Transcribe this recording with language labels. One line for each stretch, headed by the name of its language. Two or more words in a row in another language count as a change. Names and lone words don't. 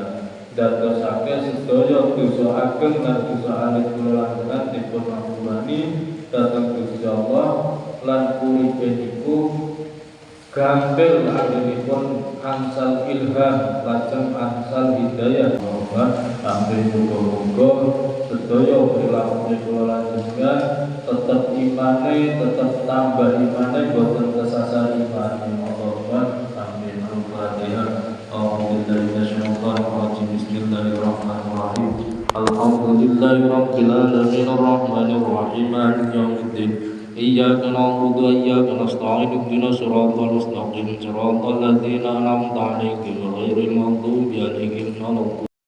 Javanese: Dadosake sedaya dosa ageng lan dosa alit kula lan dipun ampuni dhateng Gusti Allah lan uripe niku gampil anggenipun angsal ilham lajeng angsal hidayah. Amin muga-muga sedaya perilaku kula lan jenengan tetep imane, tetep tambah imane, boten kesasar imane.
Arabic: اللهم آمين. الفاتحة. بسم الله الرحمن الرحيم. الحمد لله رب العالمين الرحمن الرحيم مالك يوم الدين. إياك نعبد وإياك نستعين اهدنا الصراط المستقيم صراط الذين أنعمت عليهم غير المغضوب عليهم ولا الضالين.